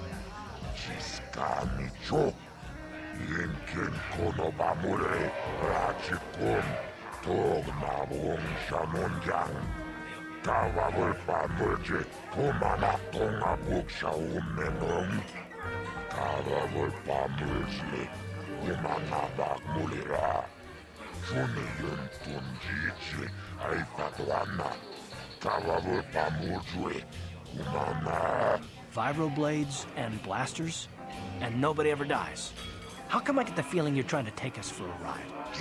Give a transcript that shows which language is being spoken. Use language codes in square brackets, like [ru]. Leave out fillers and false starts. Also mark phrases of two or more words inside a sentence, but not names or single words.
[en] Siskani chok. Inken konoba mure rachikun. Togma wong shamunjang. Kavavulpa mulje. Kumana tonga buksha umenong. Kavavulpa mulje. Kumana bak mulira. Suniyun tunjichi. Aifatuana. Vibroblades and blasters, and nobody ever dies. How come I get the feeling you're trying to take us for a ride?